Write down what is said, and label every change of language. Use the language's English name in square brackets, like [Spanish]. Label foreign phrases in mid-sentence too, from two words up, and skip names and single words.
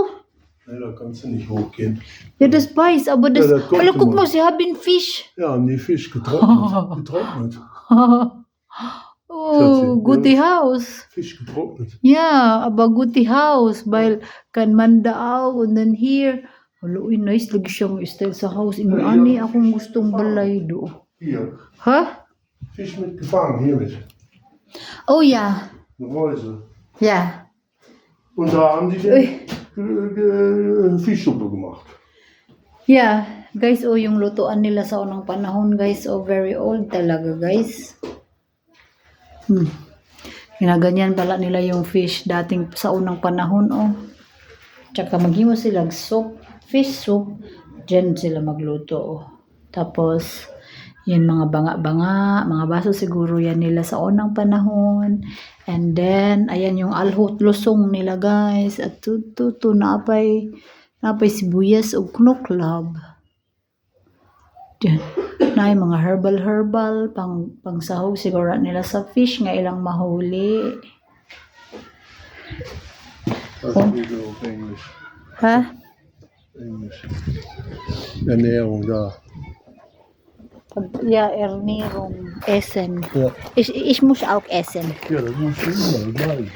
[German] Nee, da kannst du nicht hochgehen. Ja, das weiß, aber das... Ja, das kommt Hallo, guck immer. mal, sie haben Fisch. Ja, haben die Fisch getrocknet. Getrocknet. Oh, Schatzi, gute ja. Haus. Fisch getrocknet. Ja, aber gute Haus, weil kan man da auch und dann hier. Hallo, [Cebuano] uy, nice lagi siyang style sa house. Ingon ani akong gustong balay do. [German] Hier, Ha? Fisch mitgefangen, hiermit. Oh ja. Eine Reuse. Ja. Und da haben die den Fischsuppe gemacht. Yeah, [Filipino] guys, oh, yung lutuan nila sa unang panahon, guys, oh, [English] very old [Filipino] talaga, guys. Ginaganyan pala nila yung fish dating sa unang panahon, oh. Tsaka maghimo sila soup, [English] fish soup, [Filipino] dyan sila magluto, oh. Tapos, yan mga banga-banga, mga baso siguro yan nila sa unang panahon. [English] And then, [Filipino] ayan yung alhot lusong nila, guys. At to napay sibuyas o knoklab. Diyan. Na yung mga herbal, pang sahog siguro nila sa fish [Cebuano] nga ilang mahuli. [German] Das Und? ist wieder auf Englisch. Ha? Englisch. Ernährung da. Ja, Ernährung, Essen. Ja. Ich muss auch essen. Ja, das muss immer bleiben.